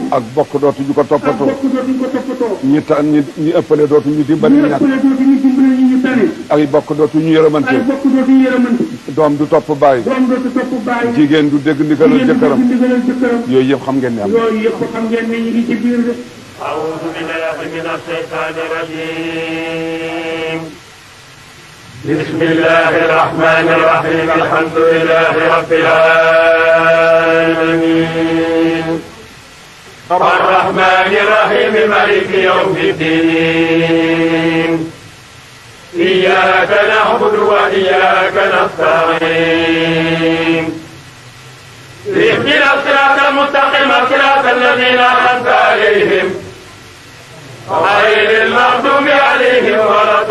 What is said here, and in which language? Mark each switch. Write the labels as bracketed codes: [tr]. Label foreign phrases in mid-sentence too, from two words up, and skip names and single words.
[wo] ak bokk dootu ñu ko toppatoo. ak bokk dootu ñu ko toppatoo. ñi ëppale dootu ñu dimbali ñàkk. ñi ëppale dootu ñu dimbali ñi ñu tane. ay bokk dootu ñu yërëmante. ay bokk dootu ñu yërëmante. doom du topp baay. doom dootu topp baay. jigéen du dégg ndigalal jëkkëram. jigéen du dégg ndigalal jëkkëram. yooyu yëpp xam ngeen ne am. yooyu yëpp xam ngeen ne ñu ngi ci biir de. [ar] أعوذ بالله من الشيطان الرجيم بسم الله الرحمن الرحيم الحمد لله رب العالمين الرحمن الرحيم مالك يوم الدين إياك نعبد وإياك نستعين اهدنا الصراط المستقيم صراط الذين أنعمت عليهم غير المغضوب عليهم ولا